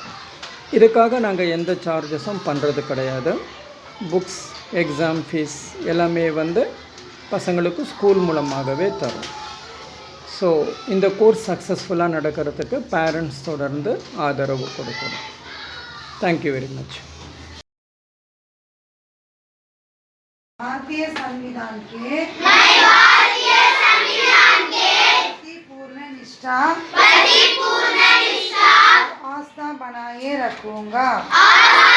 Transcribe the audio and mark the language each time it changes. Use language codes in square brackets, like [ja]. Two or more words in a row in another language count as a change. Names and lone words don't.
[ta] இதுக்காக நாங்கள் எந்த சார்ஜஸும் பண்ணுறது கிடையாது. புக்ஸ், [en] exam fees [ta] எல்லாமே பசங்களுக்கு ஸ்கூல் மூலமாகவே தரும். ஸோ இந்த கோர்ஸ் சக்ஸஸ்ஃபுல்லாக நடக்கிறதுக்கு பேரண்ட்ஸ் தொடர்ந்து ஆதரவு கொடுக்கணும். [en] thank you very much. [hi] भारतीय संविधान के पूर्ण निष्ठा आस्था बनाए रखूंगा।